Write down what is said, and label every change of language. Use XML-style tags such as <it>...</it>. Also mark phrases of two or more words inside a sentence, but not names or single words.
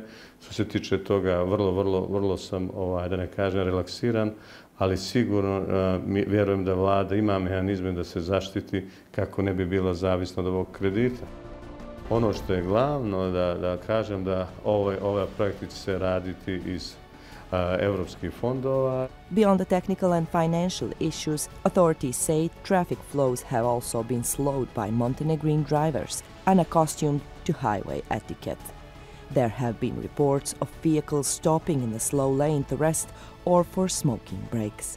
<sr>Što se tiče toga, vrlo sam, da ne kažem, relaksiran, ali sigurno vjerujem da vlada ima mehanizme da se zaštiti kako ne bi bila zavisna od ovog kredita. Ono što je glavno da kažem da ove projekti će se raditi iz evropskih fondova.</sr> <en>Beyond the technical and financial issues, authorities say traffic flows have also been slowed by Montenegrin drivers, unaccustomed to highway etiquette. There have been reports of vehicles stopping in the slow lane to rest or for smoking breaks.</en>